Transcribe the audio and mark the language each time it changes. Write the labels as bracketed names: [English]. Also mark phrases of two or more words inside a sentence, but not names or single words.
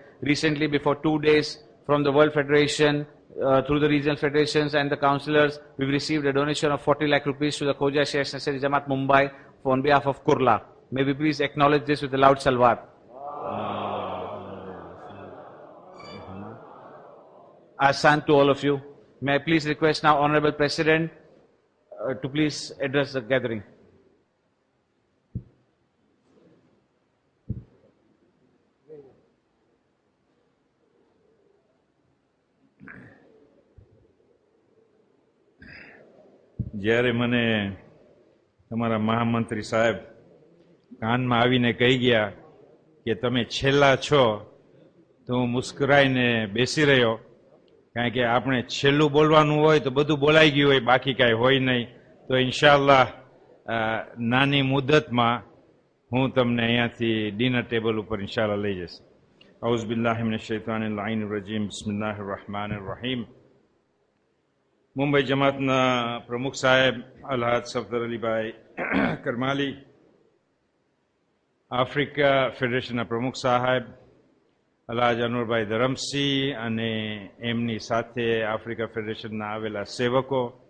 [English] Recently, before 2 days, from the World Federation, through the regional federations and the councillors, we've received a donation of 40 lakh rupees to the Khoja Shia National Jamaat Mumbai on behalf of Kurla. May we please acknowledge this with a loud salwat. Ahsan to all of you. May I please request now Honorable President to please address the gathering. [Gujarati] જ્યારે મને તમારા મહામંત્રી સાહેબ કાનમાં આવીને કહી ગયા કે તમે છેલ્લા છો તો હું મુસ્કરાઈને બેસી રહ્યો, કારણ કે આપણે છેલ્લું બોલવાનું હોય તો બધું બોલાઈ ગયું હોય, બાકી કાંઈ હોય નહીં. તો ઇન્શાઅલ્લાહ નાની મુદતમાં હું તમને અહીંયાથી ડિનર ટેબલ ઉપર ઇન્શાઅલ્લાહ લઈ જઈશ. [Arabic] أعوذ بالله من الشيطان اللعين الرجيم. بسم الله الرحمن الرحيم. [Gujarati] મુંબઈ જમાતના પ્રમુખ સાહેબ અલ્હાદ સફદર અલીભાઈ કરમાલી, આફ્રિકા ફેડરેશનના પ્રમુખ સાહેબ અલ્હાજ અનુરભાઈ ધરમસિંહ અને એમની સાથે આફ્રિકા ફેડરેશનના આવેલા સેવકો,